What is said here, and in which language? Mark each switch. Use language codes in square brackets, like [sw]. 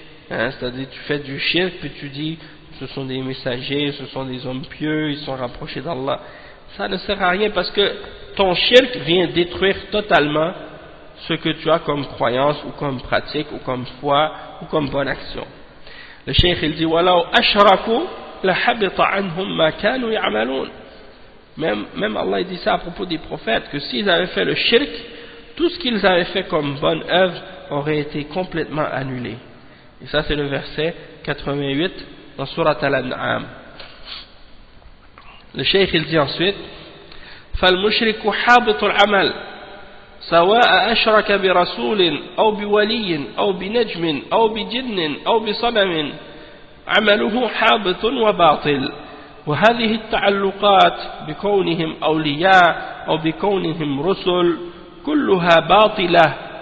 [fr] Hein, c'est-à-dire tu fais du shirk, puis tu dis, ce sont des messagers, ce sont des hommes pieux, ils sont rapprochés d'Allah. Ça ne sert à rien parce que ton shirk vient détruire totalement ce que tu as comme croyance, ou comme pratique, ou comme foi, ou comme bonne action. Le cheikh il dit [ar] وَلَوْ أَشْرَكُوا لَحَبِطَ عَنْهُمْ مَا كَانُوا يَعْمَلُونَ. [fr] Même Allah il dit ça à propos des prophètes, que s'ils avaient fait le shirk, tout ce qu'ils avaient fait comme bonne œuvre aurait été complètement annulé. Et ça c'est le verset 88 dans Surat Al-An'am. Le cheikh il dit ensuite [ar] فَالْمُشْرِكُ حَابِطُ الْعَمَلِ سواء أشرك برسول أو بولي أو بنجم أو بجن أو بصنم عمله حابط وباطل. وهذه التعلقات بكونهم أولياء أو بكونهم رسل كلها باطلة.